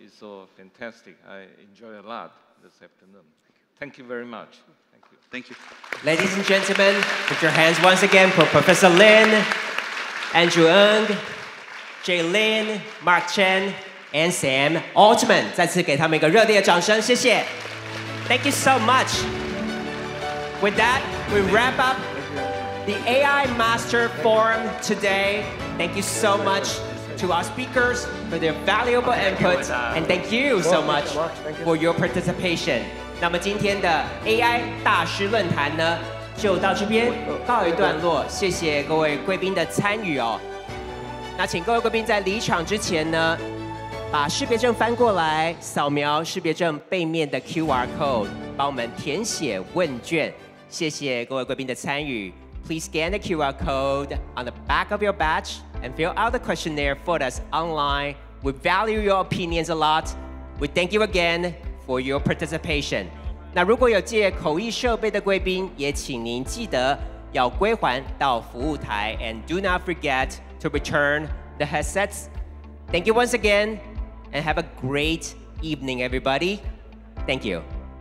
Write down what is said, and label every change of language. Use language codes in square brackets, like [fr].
[en] It's so fantastic. I enjoy a lot this afternoon. Thank you very much. Thank you. Thank you. Ladies and gentlemen, put your hands once again for Professor Lin, Andrew Ng, Jay Lin, Mark Chen, and Sam Altman. [zh] 再次给他们一个热烈的掌声，谢谢。 [en] Thank you so much. With that, we wrap up the AI Master Forum today. Thank you so much to our speakers for their valuable input, and thank you so much for your participation. [zh] 那么今天的 AI 大师论坛呢，就到这边告一段落。谢谢各位贵宾的参与哦。那请各位贵宾在离场之前呢，把识别证翻过来，扫描识别证背面的 QR code， 帮我们填写问卷。谢谢各位贵宾的参与。 [en] Please scan the QR code on the back of your badge and fill out the questionnaire for us online. We value your opinions a lot. We thank you again for your participation. [zh] 那如果有借口译设备的贵宾，也请您记得要归还到服务台 [en] and do not forget to return the headsets. Thank you once again and have a great evening, everybody. Thank you.